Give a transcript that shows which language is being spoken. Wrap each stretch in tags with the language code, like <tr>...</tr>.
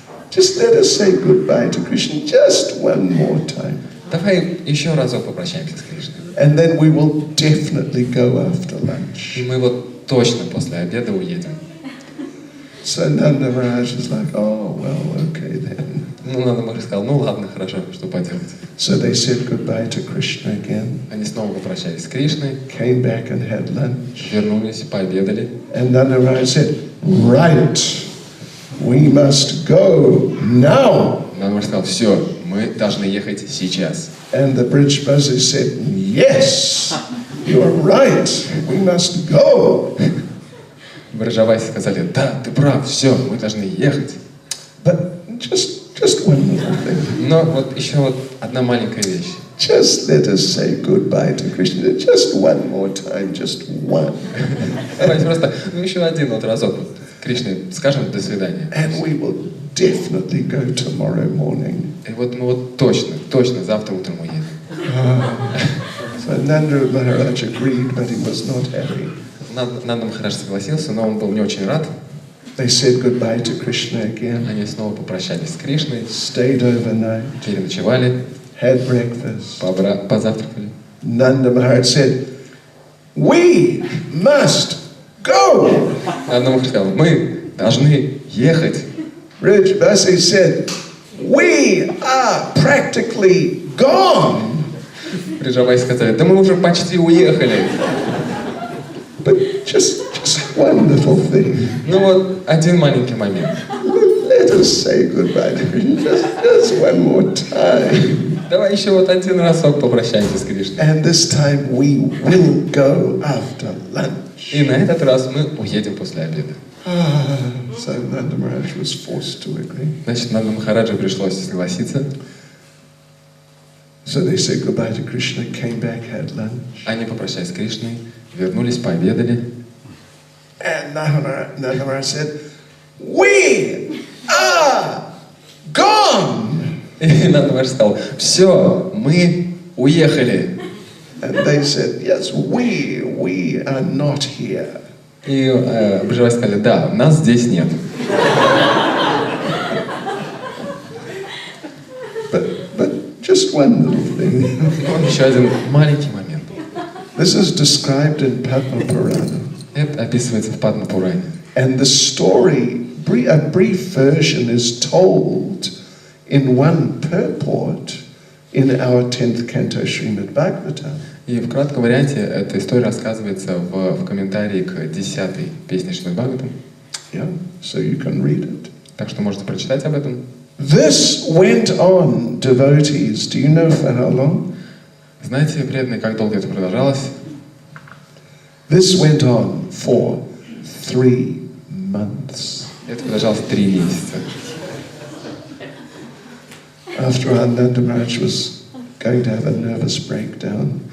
<en>Just let us say goodbye to Krishna just one more time.</en> <ru>Давай еще разок попрощаемся с Кришной.</ru> <en>And then we will definitely go after lunch.</en> <ru>И мы вот точно после обеда уедем.</ru> <en>So Nanda Maharaj is like, oh, well, okay then.</en> <ru>Ну, Нанда Махарадж сказал, ну ладно, хорошо, что поделать.</ru> <en>So they said goodbye to Krishna again,</en> <ru>Они снова попрощались с Кришной,</ru> <en>came back and had lunch.</en> <ru>вернулись, пообедали.</ru> <en>And Nanda Maharaj said, right, we must go now.</en> <ru>Нанда Махарадж сказал, все, мы должны ехать сейчас.</ru> <en>And the bridge buzzers said, yes, you're right, we must go.</en> <ru>Биржавайцы сказали, да, ты прав, все, мы должны ехать.</ru> <en>But just one little thing.</en> <ru>Но вот еще вот одна маленькая вещь.</ru> <en>Just let us say goodbye to Krishna. Just one more time, just one.</en> <ru>Давайте просто еще один вот разок вот Кришне скажем до свидания.</ru> <en>And we will definitely go tomorrow morning.</en> <ru>И вот мы вот точно завтра утром уедем.</ru> <en>So Nanda Maharaj agreed, but he was not happy.</en> <ru>Нанда Махарадж согласился, но он был не очень рад.</ru> <en>They said goodbye to Krishna again,</en> <ru>Они снова попрощались с Кришной,</ru> <en>stayed overnight,</en> <ru>переночевали,</ru> <en>had breakfast.</en> <ru>позавтракали.</ru> <en>Nanda Maharaj said, we must go.</en> <ru>Нанда Махарадж сказал, мы должны ехать.</ru> <en>Raj Basi said, we are practically gone.</en> <ru>Биржавайцы сказали, да мы уже почти уехали.</ru> <en>But just one little thing.</en> <ru>Ну вот один маленький момент.</ru> <en>Let us say goodbye to Krishna just one more time.</en> <ru>Давай еще вот один разок попрощаемся с Кришной.</ru> <en>And this time we will go after lunch.</en> <ru>И на этот раз мы уедем после обеда.</ru> <en>So Nanda Maharaj was forced to agree.</en> <ru>Значит, Нанда Махараджу пришлось согласиться.</ru> <en>So they said goodbye to Krishna, came back, had lunch.</en> <ru>Они попрощались с Кришной, вернулись, пообедали.</ru> <en>And Nanda Maharaj said, we are gone.</en> <ru>И Нанда Махарадж сказал, все, мы уехали.</ru> <en>And they said, yes, we are not here.</en> <ru>И Биржавайцы сказали, да, нас здесь нет.</ru> <en>But just one little thing.</en> <ru>Вот еще один маленький момент.</ru> <en>This is described in Padma Purana.</en> <ru>Это описывается в Падма Пуране.</ru> <en>And the story, a brief version, is told in one purport in our 10th canto Srimad Bhagavatam.</en> <ru>И в кратком варианте эта история рассказывается в комментарии к 10-й песне Шримад Бхагаватам.</ru> <en>Yeah, so you can read it.</en> <ru>Так что можете прочитать об этом.</ru> <en>This went on, devotees. Do you know for how long?</en> <ru>Знаете, преданные, как долго это продолжалось?</ru> <en>This went on for 3 months.</en> <ru>Это продолжалось 3 месяца.</ru> <en>After Nanda Maharaj was going to have a nervous breakdown,</en>